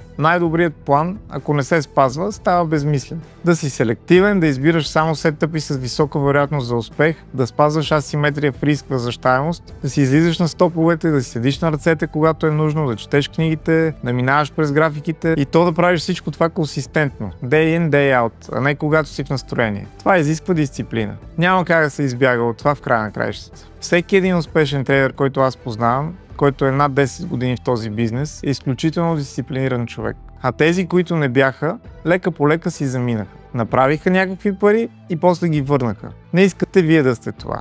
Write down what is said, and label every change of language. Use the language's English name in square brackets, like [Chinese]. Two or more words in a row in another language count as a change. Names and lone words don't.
[Bulgarian] Най-добрият план, ако не се спазва, става безмислен. Да си селективен, да избираш само сетъпи с висока вероятност за успех, да спазваш асиметрия в риск, възвръщаемост, да си излизаш на стоповете, да си седиш на ръцете, когато е нужно, да четеш книгите, да минаваш през графиките и то да правиш всичко това консистентно. [English] Day in, day out, [Bulgarian] а не когато си в настроение. Това изисква дисциплина. Няма как да се избяга от това в края на краищата. Всеки един успешен трейдер, който аз познавам, който е над 10 години в този бизнес, е изключително дисциплиниран човек. А тези, които не бяха, лека по лека си заминаха. Направиха някакви пари и после ги върнаха. Не искате вие да сте това.